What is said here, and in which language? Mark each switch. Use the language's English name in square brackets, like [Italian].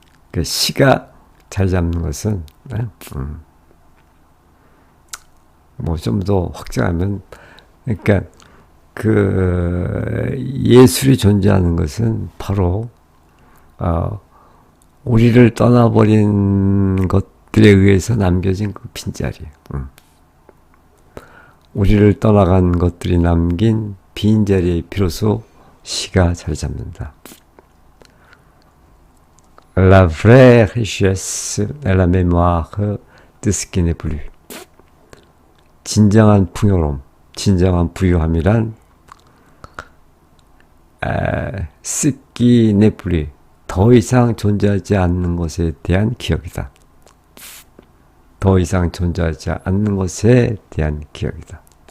[Korean] 그 시가 자리 잡는 것은 뭐 좀 더 확장하면 그러니까 그 예술이 존재하는 것은 바로 우리를 떠나버린 것들에 의해서 남겨진 그 빈자리. 우리를 떠나간 것들이 남긴 빈자리에 비로소 시가 자리 잡는다. [French] La vraie richesse est la mémoire de ce qui n'est plus. [Korean] 진정한 풍요로움, 진정한 부유함이란 [French] ce qui n'est plus. [Korean] 더 이상 존재하지 않는 것에 대한 기억이다. 더 이상 존재하지 않는 것에 대한 기억이다.